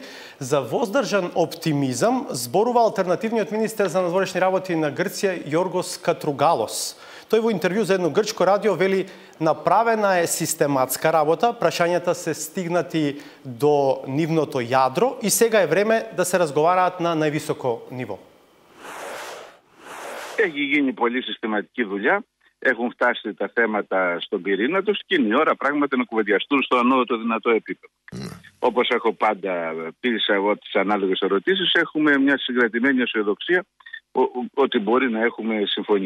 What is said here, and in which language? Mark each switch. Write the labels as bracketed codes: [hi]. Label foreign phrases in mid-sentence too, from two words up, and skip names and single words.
[mk] За воздржан оптимизам зборува алтернативниот министер за надворешни работи на Грција Јоргос Катругалос. Тој во интервју за едно грчко радио вели: направена е систематска работа, прашањата се стигнати до нивното јадро и сега е време да се разговараат на највисоко ниво. [el] Έχει γίνει πολύ συστηματική δουλειά. Έχουν φτάσει τα θέματα στον πυρήνα τους και είναι η ώρα πράγματι να κουβεντιαστούν στο ανώτατο δυνατό επίπεδο. Όπως έχω πάντα πει εγώ τις ανάλογες ερωτήσεις, έχουμε μια συγκρατημένη αισιοδοξία ότι μπορεί να έχουμε συμφωνία.